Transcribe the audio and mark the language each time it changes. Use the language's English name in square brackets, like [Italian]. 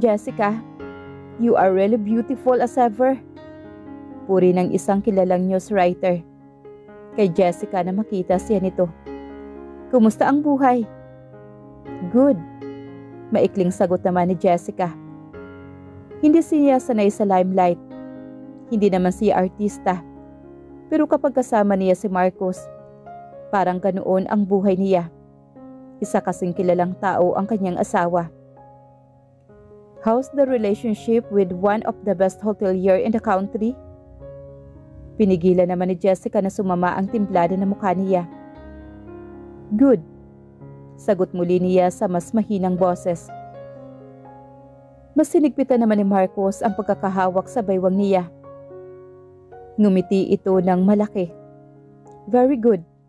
[English] Jessica, you are really beautiful as ever. [Filipino] Puri ng isang kilalang news writer kay Jessica na makita siya nito. Kumusta ang buhay? [English] Good. [Filipino] Maikling sagot naman ni Jessica. Hindi siya sanay sa limelight. Hindi naman siya artista. Pero kapag kasama niya si Marcos, parang ganoon ang buhay niya. Isa kasing kilalang tao ang kanyang asawa. [English] How's the relationship with one of the best hotelier in the country? [Filipino] Pinigilan naman ni Jessica na sumama ang timplada ng mukha niya. [English] Good. [Filipino] Sagot muli niya sa mas mahinang boses. Mas sinigpitan naman ni Marcos ang pagkakahawak sa baywang niya. Ngumiti ito ng malaki. [English] Very good.